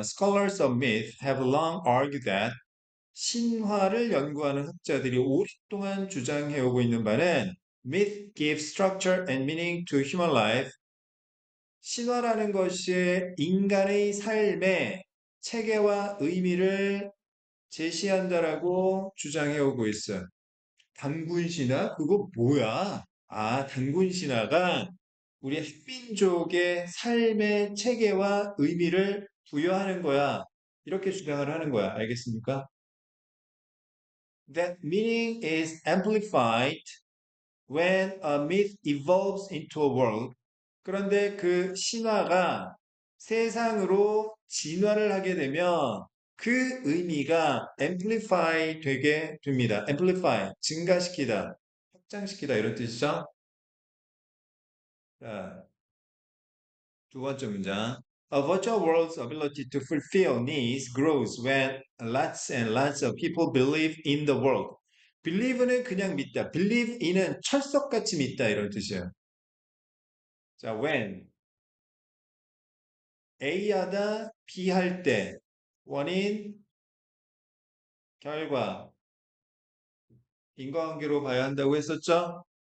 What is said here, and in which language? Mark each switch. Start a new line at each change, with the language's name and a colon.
English: Scholars of myth have long argued that
Korean: 신화를 연구하는 학자들이 오랫동안 주장해오고 있는 바는
English: myth gives structure and meaning to human life.
Korean: 신화라는 것이 인간의 삶에 체계와 의미를 제시한다라고 주장해오고 있어요. 단군 신화? 그거 뭐야? 아, 단군 신화가 우리 흑민족의 삶의 체계와 의미를 부여하는 거야. 이렇게 주장을 하는 거야. 알겠습니까?
English: That meaning is amplified when a myth evolves into a world.
Korean: 그런데 그 신화가 세상으로 진화를 하게 되면 그 의미가 amplify 되게 됩니다. amplify, 증가시키다, 확장시키다 이런 뜻이죠. 자, 두 번째 문장.
English: A virtual world's ability to fulfill needs grows when lots and lots of people believe in the world.
Korean: believe는 그냥 믿다. believe in은 철석같이 믿다 이런 뜻이에요. 자, when A 하다 B 할 때 원인, 결과, 인과관계로 봐야 한다고 했었죠?